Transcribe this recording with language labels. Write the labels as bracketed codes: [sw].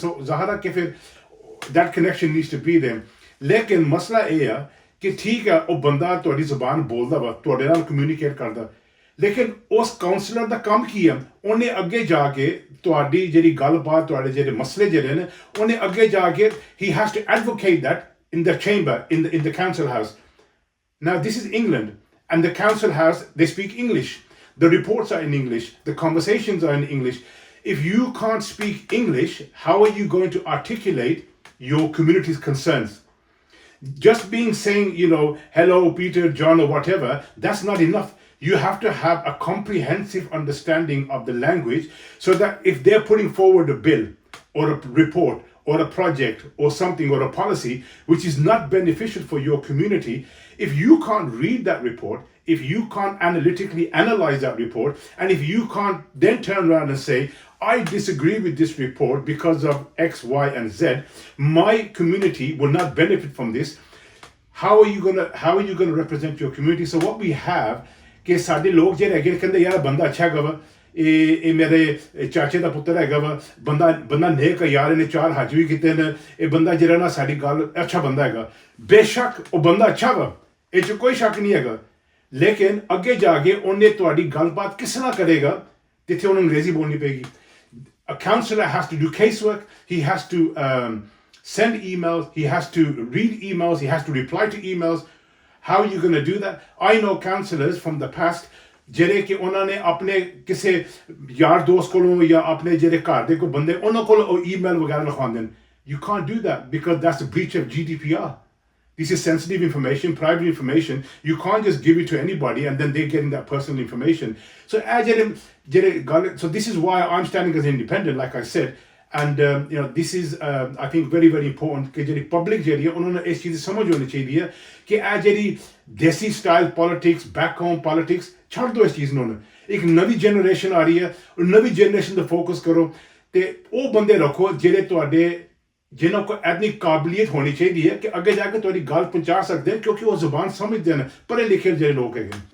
[pa] ਸੋ ਜ਼ਾਹਰ ਹੈ ਕਿ ਫਿਰ [en] that connection needs to be there. [pa] ਲੇਕਿਨ ਮਸਲਾ ਇਹ ਆ ਕਿ ਠੀਕ ਆ ਉਹ ਬੰਦਾ ਤੁਹਾਡੀ ਜ਼ੁਬਾਨ ਬੋਲਦਾ ਵਾ, ਤੁਹਾਡੇ ਨਾਲ ਕਮਿਊਨੀਕੇਟ ਕਰਦਾ, ਲੇਕਿਨ ਉਸ ਕਾਉਂਸਲਰ ਦਾ ਕੰਮ ਕੀ ਆ? ਉਹਨੇ ਅੱਗੇ ਜਾ ਕੇ ਤੁਹਾਡੀ ਜਿਹੜੀ ਗੱਲਬਾਤ, ਤੁਹਾਡੇ ਜਿਹੜੇ ਮਸਲੇ ਜਿਹੜੇ ਨੇ ਉਹਨੇ ਅੱਗੇ ਜਾ ਕੇ [en] he has to advocate that in the chamber, in the council house. Now this is England and the council house, they speak English. The reports are in English, the conversations are in English. If you can't speak English, how are you going to articulate your community's concerns? Just saying, hello, Peter, John, or whatever, that's not enough. You have to have a comprehensive understanding of the language so that if they're putting forward a bill or a report or a project or something or a policy which is not beneficial for your community, if you can't read that report, if you can't analytically analyze that report, and if you can't then turn around and say, I disagree with this report because of X, Y, and Z, my community will not benefit from this, how are you gonna represent your community? So what we have [pa] ਕਿ ਸਾਡੇ ਲੋਕ ਜਿਹੜੇ ਹੈਗੇ ਕਹਿੰਦੇ ਯਾਰ ਬੰਦਾ ਅੱਛਾ ਹੈਗਾ ਵਾ ਇਹ ਮੇਰੇ ਚਾਚੇ ਦਾ ਪੁੱਤਰ ਹੈਗਾ ਵਾ ਬੰਦਾ ਨੇਕ ਹੈ ਯਾਰ ਇਹਨੇ 4 ਹੱਜ ਵੀ ਕੀਤੇ ਨੇ ਇਹ ਬੰਦਾ ਜਿਹੜਾ ਨਾ ਸਾਡੀ ਗੱਲ ਅੱਛਾ ਬੰਦਾ ਹੈਗਾ ਬੇਸ਼ੱਕ ਉਹ ਬੰਦਾ ਅੱਛਾ ਵਾ ਇਹ 'ਚ ਕੋਈ ਸ਼ੱਕ ਨਹੀਂ ਹੈਗਾ ਲੇਕਿਨ ਅੱਗੇ ਜਾ ਕੇ ਉਹਨੇ ਤੁਹਾਡੀ ਗੱਲਬਾਤ ਕਿਸ ਨਾਲ ਕਰੇਗਾ ਜਿੱਥੇ ਉਹਨੂੰ ਅੰਗਰੇਜ਼ੀ ਬੋਲਣੀ ਪਏਗੀ [en] A counselor has to do casework, he has to send emails, he has to read emails, he has to reply to emails. How are you going to do that? I know counselors from the past [pa] ਜਿਹੜੇ ਕਿ ਉਹਨਾਂ ਨੇ ਆਪਣੇ ਕਿਸੇ ਯਾਰ ਦੋਸਤ ਕੋਲੋਂ ਜਾਂ ਆਪਣੇ ਜਿਹੜੇ ਘਰ ਦੇ ਕੋਈ ਬੰਦੇ ਉਹਨਾਂ ਕੋਲ ਉਹ ਈਮੇਲ ਵਗੈਰਾ ਲਿਖਵਾਉਂਦੇ ਨੇ [en] You can't do that because that's a breach of GDPR. This is sensitive information, private information. You can't just give it to anybody and then they're getting that personal information. So this is why I'm standing as independent, like I said. And this is I think very very important [pa] कि ਜਿਹੜੀ public ਜਿਹੜੀ ਉਹਨਾਂ ਨੂੰ ਇਸ ਚੀਜ਼ ਦੀ ਸਮਝ ਹੋਣੀ ਚਾਹੀਦੀ ਹੈ ਕਿ ਇਹ ਜਿਹੜੀ ਦੇਸੀ style politics back home politics ਛੱਡ ਦਿਓ ਇਸ ਚੀਜ਼ ਨੂੰ ਇੱਕ ਨਵੀਂ ਜਨਰੇਸ਼ਨ ਆ ਰਹੀ ਹੈ ਉਹ ਨਵੀਂ ਜਨਰੇਸ਼ਨ ਤੇ ਫੋਕਸ ਕਰੋ ਤੇ ਉਹ ਬੰਦੇ ਰੱਖੋ ਜਿਹੜੇ ਤੁਹਾਡੇ ਜਿਨ੍ਹਾਂ ਕੋਲ ਐਨੀ ਕਾਬਲੀਅਤ ਹੋਣੀ ਚਾਹੀਦੀ ਹੈ ਕਿ ਅੱਗੇ ਜਾ ਕੇ ਤੁਹਾਡੀ ਗੱਲ ਪਹੁੰਚਾ ਸਕਦੇ ਨੇ ਕਿਉਂਕਿ ਉਹ ਜ਼ੁਬਾਨ ਸਮਝਦੇ ਨੇ ਪੜ੍ਹੇ ਲਿਖੇ ਜਿਹੜੇ ਲੋਕ ਹੈਗੇ